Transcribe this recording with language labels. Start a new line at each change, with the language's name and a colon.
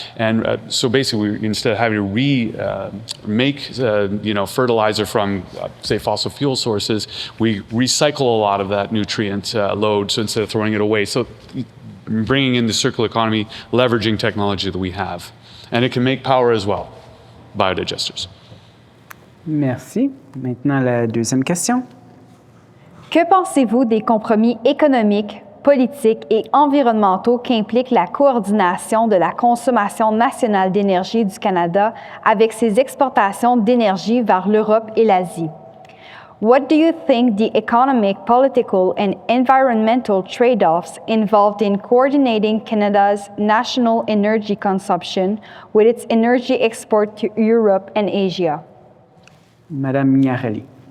English: And so basically, instead of having to make fertilizer from, say, fossil fuel sources, we recycle a lot of that nutrient load, so instead of throwing it away. So bringing in the circular economy, leveraging technology that we have. And it can make power as well, biodigesters.
French: Merci. Maintenant, la deuxième question. Que pensez-vous des compromis économiques, politiques et environnementaux qu'implique la coordination de la consommation nationale d'énergie du Canada avec ses exportations d'énergie vers l'Europe et l'Asie?
English: What do you think the economic, political, and environmental trade-offs involved in coordinating Canada's national energy consumption with its energy export to Europe and Asia?
French: Madame Mignarelli.